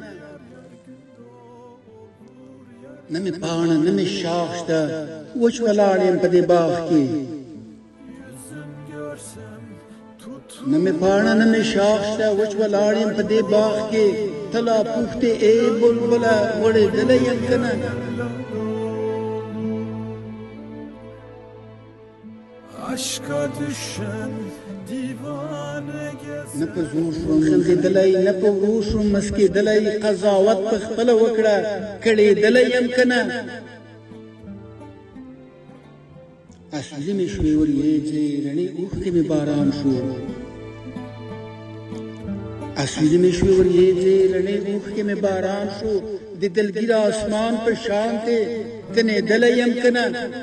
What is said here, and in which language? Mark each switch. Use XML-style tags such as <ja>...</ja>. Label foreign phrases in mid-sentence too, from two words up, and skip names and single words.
<ps>نه مې پاڼه نه مې شاخ شته وچ ولاړ یم په دې باغ کې نه مې پاڼه نه مې شاخ شته وچ ولاړ یم په دې باغ کې ته لا پوښتې ای بلبله غوړېدلی یم که نه</ps> <tr>Aşka düşen divane gezer.</tr> <ps>نه په زور شوم خندېدلی نه په ورو شوم مسکېدلی قضاوت په خپله وکړه کړېدلی یم که نه اسویلي مې شوې وریځې رڼې اوښکې مې باران شو اسویلي مې شوې وریځې رڼې اوښکې مې باران شو د دلګیر اسمان په شانتې تنېدلی یم که نه</ps>